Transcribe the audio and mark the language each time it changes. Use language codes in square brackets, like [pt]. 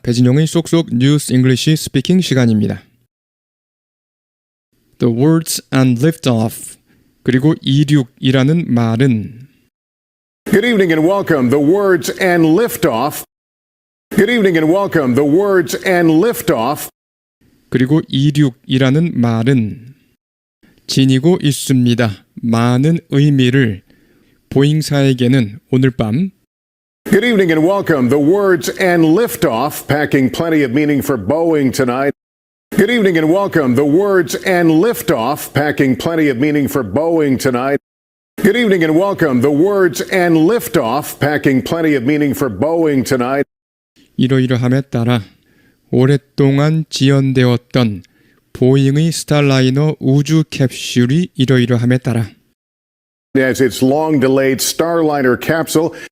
[ko] 배진용의 쏙쏙 뉴스 잉글리시 스피킹 시간입니다. [en] The words and liftoff [ko] 그리고 이륙이라는 말은 [en] Good evening and welcome. The words and liftoff. Good evening and welcome. The words and liftoff. [ko] 그리고 이륙이라는 말은 지니고 있습니다. 많은 의미를 보잉사에게는 오늘 밤 [en] Good evening and welcome. The words and liftoff, packing plenty of meaning for Boeing tonight. Good evening and welcome. The words and liftoff, packing plenty of meaning for Boeing tonight. Good evening and welcome. The words and liftoff, packing plenty of meaning for Boeing tonight. [ko] 이러이러함에 따라 오랫동안 지연되었던 보잉의 스타라이너 우주 캡슐이 이러이러함에 따라 [en] As its long-delayed Starliner capsule